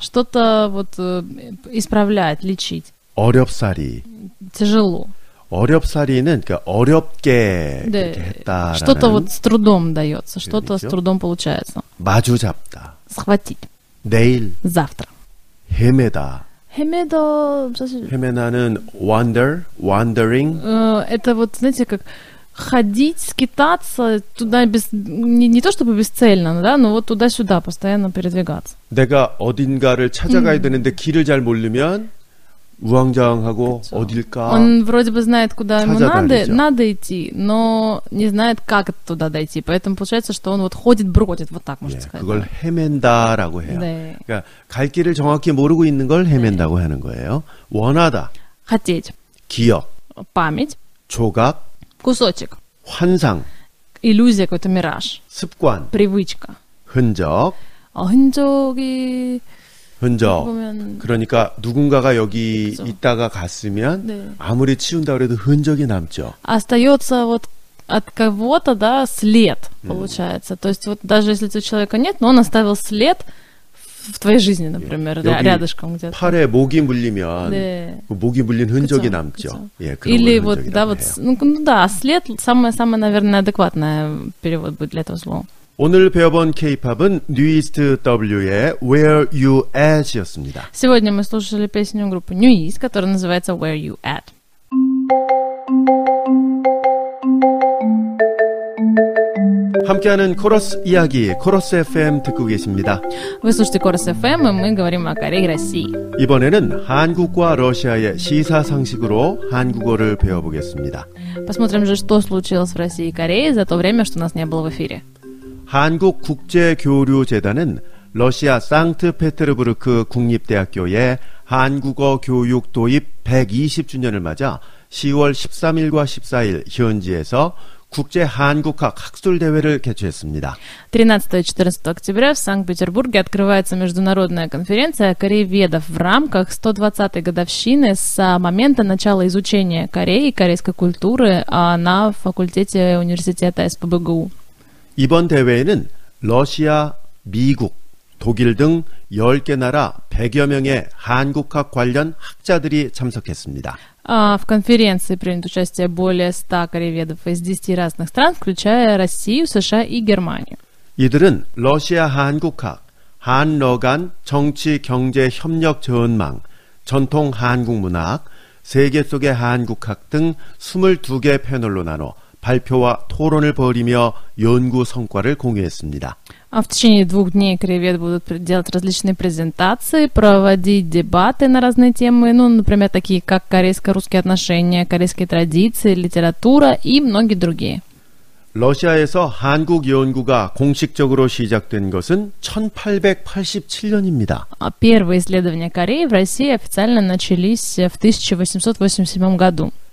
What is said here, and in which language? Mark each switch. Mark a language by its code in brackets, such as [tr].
[ru] Что-то вот исправлять, лечить. [ko] 어렵사리. [ru] Тяжело. [ko] 어렵사리는 그러니까 어렵게 네. 이렇게 했다라는. [ru] Что-то вот с трудом дается, что-то с трудом получается. [ko] 마주 잡다. [ru] Схватить. [ko] 내일. [ru] Завтра. [ko] 헤매다. 헤매다, 사실... 헤매나는 wandering. [ru] Это вот, знаете, как ходить, скитаться туда не то чтобы бесцельно, да, но вот туда-сюда постоянно передвигаться. [ko] 내가 어딘가를 찾아가야 되는데 길을 잘 모르면 우왕좌왕하고 그쵸. 어딜까? [ru] Он вроде бы знает, куда ему [ko] 찾아다니죠. [ru] надо идти, но не знает, как туда дойти. Поэтому получается, что он вот ходит, бродит, вот так можно сказать. [ko] 그걸 헤맨다라고 해요. 네. 그러니까 갈 길을 정확히 모르고 있는 걸 헤맨다고 하는 거예요. 원하다. [ru] Хотеть. [ko] 기억. [ru] Память. [ko] 조각. [ru] Кусочек. [ko] 환상. [ru] Иллюзия, какой-то мираж. [ko] 습관. [ru] Привычка. [ko] 흔적. 흔적이... 흔적. 보면... 그러니까 누군가가 여기 그쵸. 있다가 갔으면 네. 아무리 치운다 그래도 흔적이 남죠. [ru] Остается вот от кого-то, да, след, получается. То есть вот даже если у человека нет, но он оставил след в твоей жизни, например, рядышком где-то. [ko] 팔에 모기 물리면 네. 그 모기 물린 흔적이 그쵸, 남죠. 그쵸. 예, 그런 [ru] Или [ko] 걸 [ru] вот, да, вот, [ko] 해요. [ru] ну да, след самое, наверное, адекватное перевод будет для этого слова. [ko] 오늘 배워본 K-팝은 뉴이스트 W의 Where You At이었습니다. [ru] Сегодня мы слушали песню группы New East, которая называется Where You At. [ko] 함께하는 코러스 이야기, 코러스 FM 듣고 계십니다. [ru] Вы слушаете Корос FM, и мы говорим о Корее и России. [ko] 이번에는 한국과 러시아의 시사상식으로 한국어를 배워보겠습니다. [ru] Посмотрим же, что случилось в России и Корее за то время, что нас не было в эфире. [ko] 한국국제교류재단은 러시아 상트페테르부르크 국립대학교의 한국어 교육 도입 120주년을 맞아 10월 13일과 14일 현지에서 국제 한국학 학술대회를 개최했습니다. [ru] 13 и 14 октября в Санкт-Петербурге открывается международная конференция корееведов в рамках 120-й годовщины с момента начала изучения Кореи и корейской культуры на факультете университета СПбГУ. [ko] 이번 대회에는 러시아, 미국, 독일 등 10개 나라 100여 명의 한국학 관련 학자들이 참석했습니다. [ru] В конференции принят участие более 100 корееведов из 10 разных стран, включая Россию, США и Германию. [ko] 이들은 러시아 한국학, 한러간 정치 경제 협력 전망, 전통 한국 문학, 세계 속의 한국학 등 22개 패널로 나눠 발표와 토론을 벌이며 연구 성과를 공유했습니다. [ru] В течение 2 дней корееведы будут делать различные презентации, проводить дебаты на разные темы, например, такие как корейско-русские отношения, корейские традиции, литература и многие другие. [ko] 러시아에서 한국 연구가 공식적으로 시작된 것은 1887년입니다. [ru] Первые исследования Кореи в России официально начались в 1887 году.